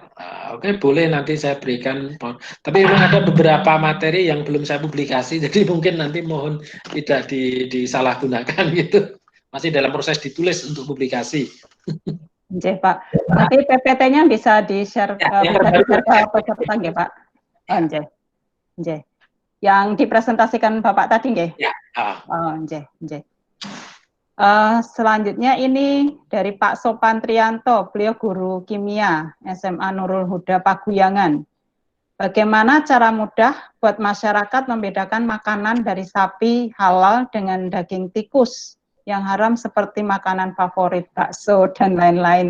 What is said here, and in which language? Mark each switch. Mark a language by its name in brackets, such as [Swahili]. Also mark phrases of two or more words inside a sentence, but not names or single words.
[Indonesian] Oke, boleh nanti saya berikan. Tapi memang ada beberapa materi yang belum saya publikasi, jadi mungkin nanti mohon tidak disalahgunakan gitu. Masih dalam proses ditulis untuk publikasi. Nggih, Pak. Nanti PPT-nya bisa di-share ke peserta nggih, Pak. Oh, nggih. Nggih. Yang dipresentasikan Bapak tadi nggih? Ya. Oh, nggih, nggih. Selanjutnya ini dari Pak Sopan Trianto, beliau guru kimia SMA Nurul Huda Paguyangan. Bagaimana cara mudah buat masyarakat membedakan makanan dari sapi halal dengan daging tikus yang haram seperti makanan favorit bakso dan lain-lain?